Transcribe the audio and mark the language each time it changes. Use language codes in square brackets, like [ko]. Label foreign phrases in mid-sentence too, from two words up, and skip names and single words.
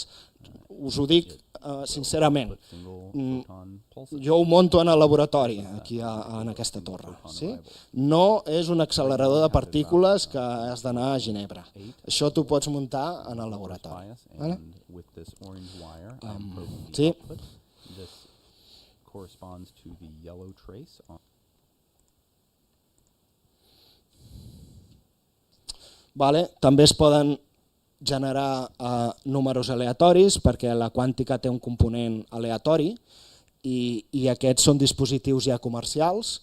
[ca] Us ho dic sincerament, jo ho monto en el laboratori, aquí en aquesta torre. No és un accelerador de partícules que has d'anar a Ginebra. Això t'ho pots muntar en el laboratori. Sí. [en] corresponds to the yellow trace. [ca] També es poden generar números aleatoris perquè la quàntica té un component aleatori i aquests són dispositius ja comercials.